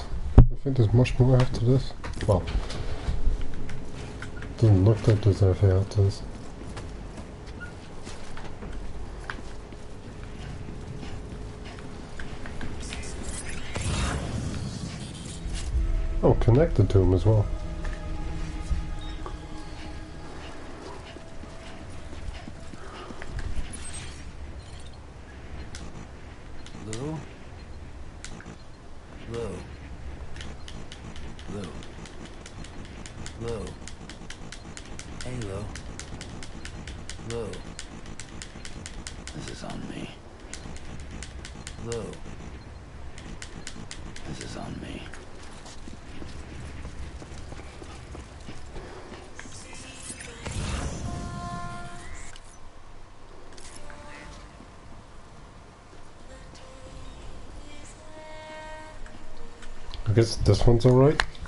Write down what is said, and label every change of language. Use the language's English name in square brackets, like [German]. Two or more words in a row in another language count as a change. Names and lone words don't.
[English] I think there's much more after this. Well, doesn't look like there's anything after this. Oh, connected to him as well. Lou? Lou? Lou? Lou? Hey, Lou? Lou? This is on me. Lou? This is on me. I guess this one's alright.